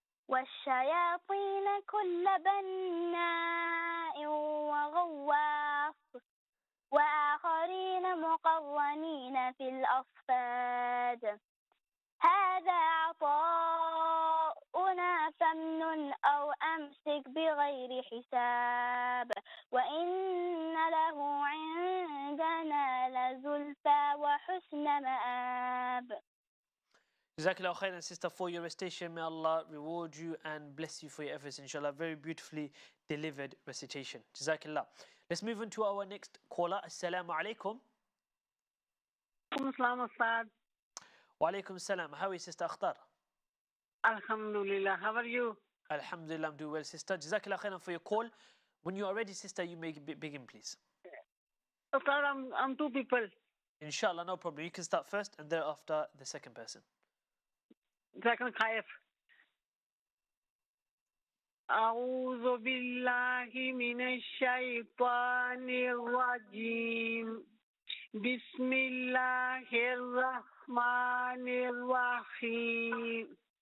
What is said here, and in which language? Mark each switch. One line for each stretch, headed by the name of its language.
Arabic: والشياطين كل بناء وغواص وآخرين مقرنين في الأصفاد هذا عطاؤنا فامنن أو أمسك بغير حساب وإن له عندنا لزلفى وحسن مآب.
English: Jazakallah khairan, sister, for your recitation. May Allah reward you and bless you for your efforts, inshallah. Very beautifully delivered recitation. Jazakallah. Let's move on to our next caller.
Arabic: Assalamu alaikum. Assalamu Ustadh.
English: Wa alaikum salam. How is Sister Akhtar? Alhamdulillah. How are you? Alhamdulillah, I'm doing well, sister. Jazakallah khairan for your call. When you are ready, sister, you may begin, please. Ustadh, I'm two people. Inshallah, no problem. You can start first and thereafter the second person. Second Khaif.
Arabic: أعوذ بالله من الشيطان الرجيم بسم الله الرحمن الرحيم